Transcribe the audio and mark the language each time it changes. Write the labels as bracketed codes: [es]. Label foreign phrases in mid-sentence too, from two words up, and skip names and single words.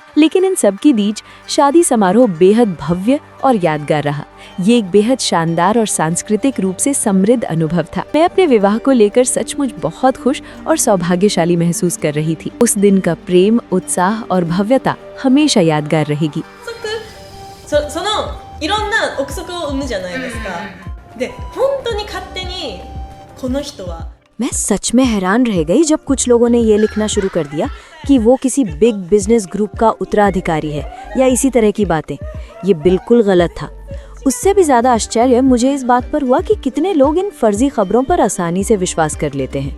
[hi] लेकिन इन सब की बीच शादी समारोह बेहद भव्य और यादगार रहा। ये एक बेहद शानदार और सांस्कृतिक रूप से समृद्ध अनुभव था। मैं अपने विवाह को लेकर सचमुच बहुत खुश और सौभाग्यशाली महसूस कर रही थी। उस दिन का प्रेम, उत्साह और भव्यता हमेशा यादगार रहेगी। [ja] そのいろんな憶測を生むじゃないですか。で、本当に勝手にこの人は [hi] मैं सच में हैरान रह गई जब कुछ लोगों ने ये लिखना शुरू कर दिया कि वो किसी [en] big business group [hi] का उत्तराधिकारी है या इसी तरह की बातें। ये बिल्कुल गलत था। उससे भी ज्यादा आश्चर्य मुझे इस बात पर हुआ कि कितने लोग इन फर्जी खबरों पर आसानी से विश्वास कर लेते हैं।